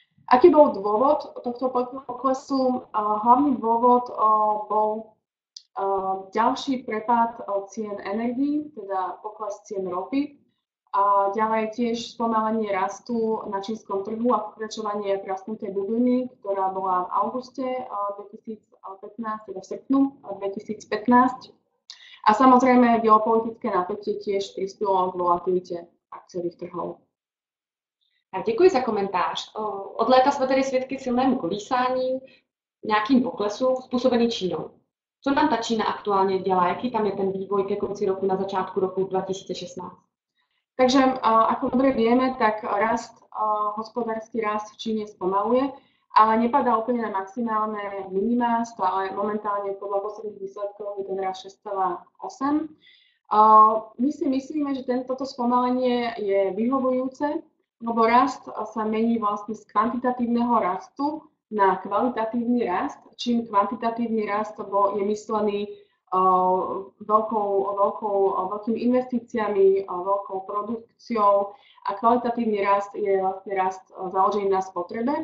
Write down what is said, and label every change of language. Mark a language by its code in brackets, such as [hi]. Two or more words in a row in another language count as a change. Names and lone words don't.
[sk] Aký bol dôvod tohto poklesu? Hlavný dôvod bol ďalší prepad cien energií, teda pokles cien ropy. A ďalej tiež spomalenie rastu na čínskom trhu a pokračovanie rastnutej bubliny, ktorá bola v auguste 2015, teda [cs] v srpnu [sk] 2015. A samozrejme geopolitické napätie tiež prispelo k volatilite akciových trhov. [cs] Děkuji za komentář. Od léta jsme tedy svědky silnému kolísání, nějakým poklesu způsobený Čínou. Co nám ta Čína aktuálně dělá? Jaký tam je ten vývoj ke konci roku, na začátku roku 2016? [sk] Takže ako dobre vieme, tak hospodársky rast v Číne spomaluje, ale nepadá úplne na maximálne minimá, stále momentálne podľa posledných výsledkov je ten rast 6,8. My si myslíme, že toto spomalenie je vyhovujúce, lebo rast sa mení vlastne z kvantitatívneho rastu na kvalitatívny rast, čím kvantitatívny rast je myslený veľkými investíciami, veľkou produkciou a kvalitatívny rast je vlastne rast založený na spotrebe.